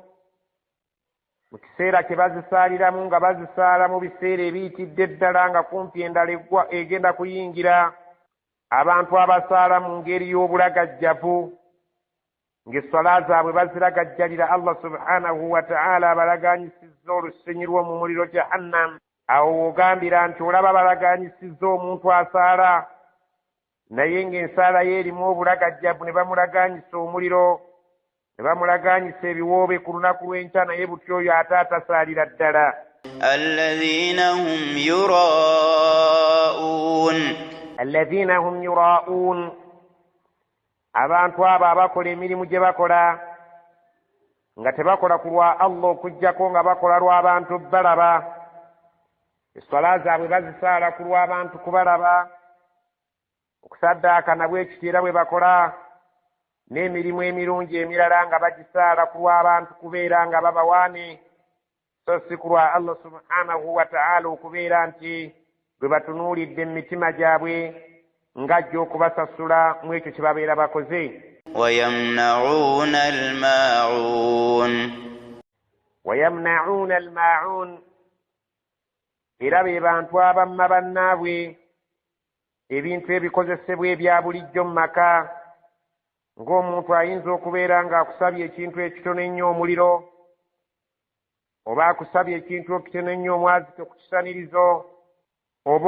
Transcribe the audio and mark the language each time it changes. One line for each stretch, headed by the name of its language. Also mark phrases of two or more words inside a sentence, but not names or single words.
Ganda: Mu kiseera kye bazisaaliramu nga bazisaala mu biseera ebiyitidde ddala nga kumpi endala egenda kuyingira, abantu abasaala mu ngeri y'obulagajjavu ng'essala zaabwe baziragajjalira Allah
Arabic: سبحانه وتعالى
Ganda: abalaganyisizza olusenyi lw'omu muliro jahannam. Awo wogambira nti olaba balaganyisizza omuntu asaala naye ng'ensaala ye erimu obulagajjavu, ne bamulaganyisa omuliro, ne bamulaganyisa ebiwoobe ku lunaku lw'enkya, naye butyo oyo ate atasaalira ddala.
Arabic: الذين هم يراءون. الذين هم يراءون,
Ganda: abantu abo abakola emirimu gye bakola nga tebakola ku lwa Allah okuggyako nga bakola lw'abantu balaba, eswala zaabwe bazisaala ku lw'abantu kubalaba, okusaddaaka nabwe ekityo era bwe bakola, n'emirimu emirungi emirala nga bagisaala ku lw'abantu kubeera nga babawaane, so si ku lwa Allah
Arabic: سبحانه وتعالى
Ganda: okubeera nti bwe batunuulidde mu mitima gyabwe ng'ajja okubasasula mu ekyo kye babeera bakoze.
Arabic: ويمنعون الماعون ويمنعون الماعون
Ganda: era be bantu abamma bannaabwe ebintu ebikozesebwa ebya bulijjo mu maka, ng'omuntu ayinza okubeera ng'akusabye ekintu ekitono ennyo omuliro, oba akusabye ekintu ekitono ennyo omwazike ku kisanirizo, oba